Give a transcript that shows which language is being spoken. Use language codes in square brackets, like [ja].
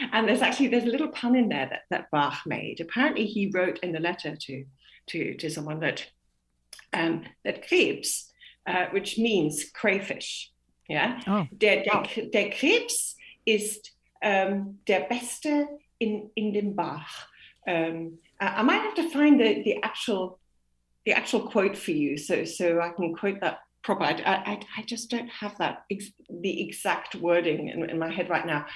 [en] And there's a little pun in there that Bach made. Apparently, he wrote in the letter to someone that Krebs, which means crayfish. [de] Yeah, der Krebs ist der Beste in dem Bach. [en] I might have to find the actual quote for you, so I can quote that proper. I just don't have the exact wording in my head right now.